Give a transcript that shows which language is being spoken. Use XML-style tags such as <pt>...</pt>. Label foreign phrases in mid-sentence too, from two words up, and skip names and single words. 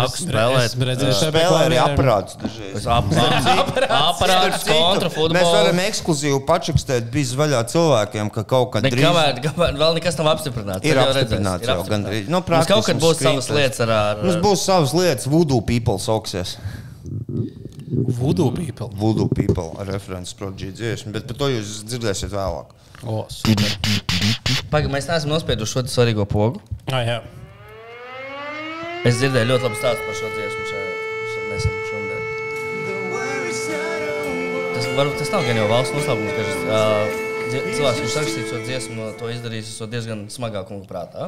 <lv>Es māku spēlēt. Spēlē arī aparāts dažreiz. Aparāts, kontrafutbols. Mēs varam ekskluzīvi pačukstēt biz vaļā cilvēkiem, ka kaut kad drīz... Kamēr vēl nekas nav apstiprināts. Ir apstiprināts jau gandrīz. Mums kaut kad būs savas lietas ar... Mums būs savas lietas. Voodoo People sauksies. Voodoo People? Voodoo People ar references Prodigy dziesmu, bet par to jūs dzirdēsiet vēlāk. O, super. Pagaid, mēs neesam nospieduši šo svarīgo pogu. Jā. Es dzirdēju ļoti labu stāstu par šo dziesmu nesen šodien. Tas nav gan jau valsts noslēpums, ka cilvēks, kurš rakstīt šo dziesmu, to izdarījis diezgan smagā kunga prātā.</lv>